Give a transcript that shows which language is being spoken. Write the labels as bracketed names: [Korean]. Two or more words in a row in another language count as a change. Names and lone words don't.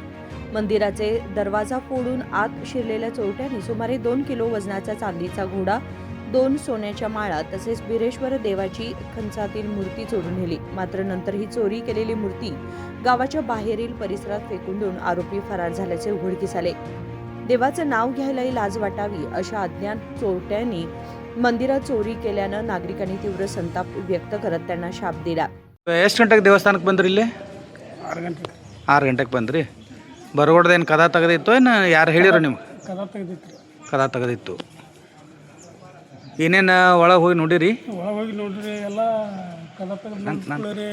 [Marathi] मंदिराचे दरवाजा फोडून आत शिरलेल्या चोरट्यांनी सुमारे 2 किलो वजनाचा चांदीचा घोडा, 2 सोन्याच्या माळा तसेच बिरेश्वर देवाची खंचातील मूर्ती चोरून नेली. मात्र नंतर ही चोरी केलेली मूर्ती गावाच्या बाहेरील परिसरात फेकून देऊन आरोपी फरार झाल्याचे उघडकीस आले. देवाचं नाव घ्यायलाही लाज वाटावी अशा अज्ञात चोरट्यांनी मंदिरात चोरी केल्यानं नागरिकांनी तीव्र संताप व्यक्त करत त्यांना शाप दिला. [Kannada] ಎಷ್ಟು ಗಂಟೆಗೆ ದೇವಸ್ಥಾನಕ್ಕೆ ಬಂದ್ರಿ ಇಲ್ಲಿ? 6 ಗಂಟೆಗೆ. 6 ಗಂಟೆಗೆ ಬಂದ್ರಿ. ಬರಗೋಡ್ದೇನು ಕದ ತೆಗೆದಿತ್ತು ಏನು ಯಾರು ಹೇಳಿರೋ ನಿಮ್ಗೆ? ಕದ ತೆಗೆದಿತ್ತು. ಕದ ತೆಗೆದಿತ್ತು. ಏನೇನು ಒಳಗೆ ಹೋಗಿ ನೋಡಿರಿ? ಒಳಗೆ ಹೋಗಿ ನೋಡ್ರಿ ಎಲ್ಲ ಕದ ತೆಗೆದ್ರಿ.